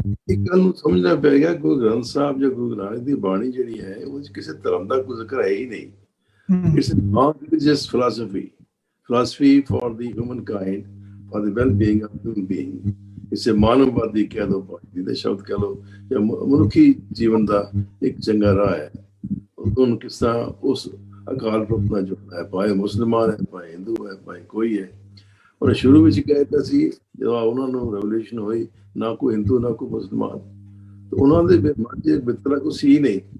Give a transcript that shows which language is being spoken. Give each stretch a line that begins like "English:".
Punjabi: ਇੱਕ ਗੱਲ ਨੂੰ ਸਮਝਣਾ ਪਏਗਾ, ਗੁਰੂ ਗ੍ਰੰਥ ਸਾਹਿਬ ਜਾਂ ਗੁਰੂ ਨਾਨਕ ਦੀ ਬਾਣੀ ਜਿਹੜੀ ਹੈ ਉਹ ਕਿਸੇ ਧਰਮ ਦਾ ਕੋਈ ਜ਼ਿਕਰ ਹੈ ਹੀ ਨਹੀਂ।
English: It's a non-religious philosophy for the humankind, for the well-being of human being. It's a
Punjabi: ਮਾਨਵਵਾਦੀ ਕਹਿ ਲਓ, ਬਾਣੀ ਦੇ ਸ਼ਬਦ ਕਹਿ ਲਓ, ਜਾਂ ਮਨੁੱਖੀ ਜੀਵਨ ਦਾ ਇੱਕ ਚੰਗਾ ਰਾਹ ਹੈ। ਉਹਨੂੰ ਕਿਸ ਤਰ੍ਹਾਂ ਉਸ ਅਕਾਲ ਪੁਰਖ ਨਾਲ ਜੁੜਨਾ ਹੈ, ਭਾਵੇਂ ਮੁਸਲਮਾਨ ਹੈ, ਭਾਵੇਂ ਹਿੰਦੂ ਹੈ, ਭਾਵੇਂ ਕੋਈ ਹੈ। ਔਰ ਸ਼ੁਰੂ ਵਿੱਚ ਕਹਿ ਦਿੱਤਾ ਸੀ ਜਦੋਂ ਉਹਨਾਂ ਨੂੰ ਰੈਵੋਲੂਸ਼ਨ ਹੋਈ, ਨਾ ਕੋਈ ਹਿੰਦੂ ਨਾ ਕੋਈ ਮੁਸਲਮਾਨ, ਤੇ ਉਹਨਾਂ ਦੇ ਮਨ 'ਚ ਮਿੱਤਰਾ ਕੋਈ ਸੀ ਨਹੀਂ।